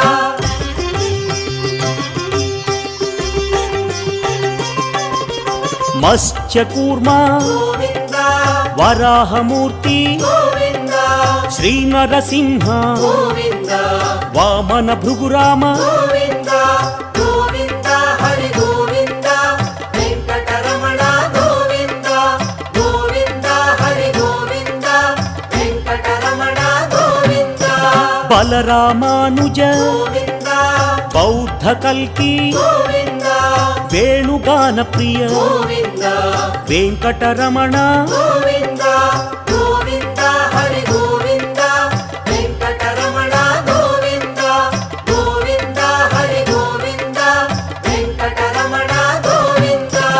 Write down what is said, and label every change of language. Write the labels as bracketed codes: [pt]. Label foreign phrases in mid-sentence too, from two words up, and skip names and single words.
[te] మత్స్యకూర్మ గోవింద వరాహమూర్తి గోవింద శ్రీ నరసింహ గోవింద వామన భృగురామ గోవింద గోవింద హరి గోవింద వెంకటరమణ గోవింద గోవింద హరి [kn] ವೆಂಕಟರಮಣ ಗೋವಿಂದ ಬಲರಾಮಾನುಜ ಗೋವಿಂದ ಬೌದ್ಧ ಕಲ್ಕಿ ಗೋವಿಂದ ವೇಣುಗಾನ ಪ್ರಿಯ ಗೋವಿಂದ ವೆಂಕಟರಮಣ ಗೋವಿಂದ ಗೋವಿಂದ ಹರಿ ಗೋವಿಂದ ವೆಂಕಟರಮಣ ಗೋವಿಂದ ಗೋವಿಂದ ಹರಿ ಗೋವಿಂದ ವೆಂಕಟರಮಣ ಗೋವಿಂದ